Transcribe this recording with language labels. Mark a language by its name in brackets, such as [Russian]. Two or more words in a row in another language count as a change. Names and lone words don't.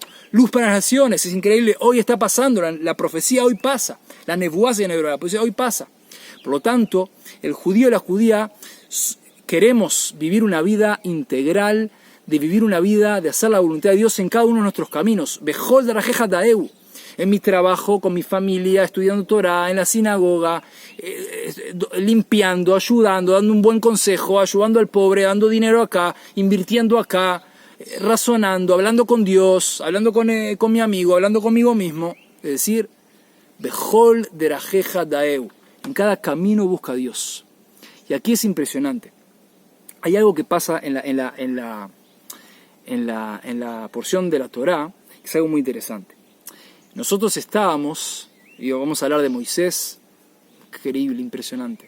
[Spanish] Luz para las naciones, es increíble, hoy está pasando, la profecía hoy pasa, la nebuá en hebreo, la profecía hoy pasa. Por lo tanto, el judío y la judía queremos vivir una vida integral, de vivir una vida, de hacer la voluntad de Dios en cada uno de nuestros caminos. [Hebrew] בכל דרכיך דעהו. [Spanish] En mi trabajo, con mi familia, estudiando Torah, en la sinagoga, limpiando, ayudando, dando un buen consejo, ayudando al pobre, dando dinero acá, invirtiendo acá, razonando, hablando con Dios, hablando con mi amigo, hablando conmigo mismo. Es decir, [Hebrew] בכל דרכיך דעהו. [Spanish] En cada camino busca a Dios. Y aquí es impresionante. Hay algo que pasa en la porción de la Torá, que es algo muy interesante. Nosotros estábamos, y vamos a hablar de Moisés, increíble, impresionante.